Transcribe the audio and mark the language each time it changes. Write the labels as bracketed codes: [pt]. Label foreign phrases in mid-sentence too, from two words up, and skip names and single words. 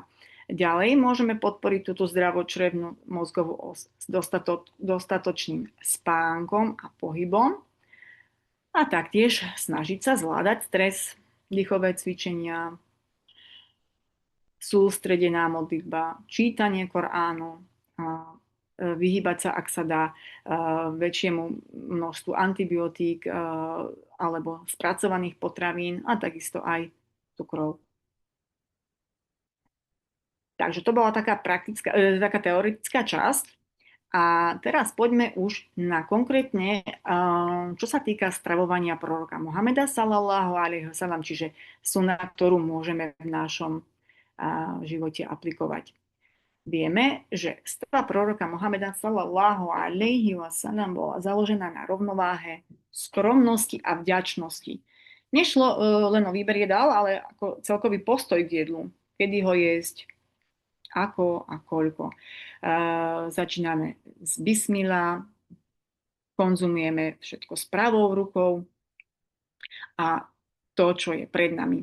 [sk] Ďalej môžeme podporiť túto zdravotčrevnú mozgovú os s dostatočným spánkom a pohybom a taktiež snažiť sa zvládať stres, dýchové cvičenia, sústredená modlitba, čítanie Koránu, vyhýbať sa, ak sa dá, väčšiemu množstvu antibiotík alebo spracovaných potravín a takisto aj cukrov. Takže to bola taká teoretická časť. A teraz poďme už na konkrétne, čo sa týka stravovania proroka Mohameda [ar] صلى الله عليه وسلم, [sk] čiže sunna, ktorú môžeme v našom živote aplikovať. Vieme, že strava proroka Mohameda [ar] صلى الله عليه وسلم [sk] bola založená na rovnováhe skromnosti a vďačnosti. Nešlo len o výber jedál, ale ako celkový postoj k jedlu, kedy ho jesť, ako a koľko. Začíname s bismillah, konzumujeme všetko s pravou rukou a to, čo je pred nami.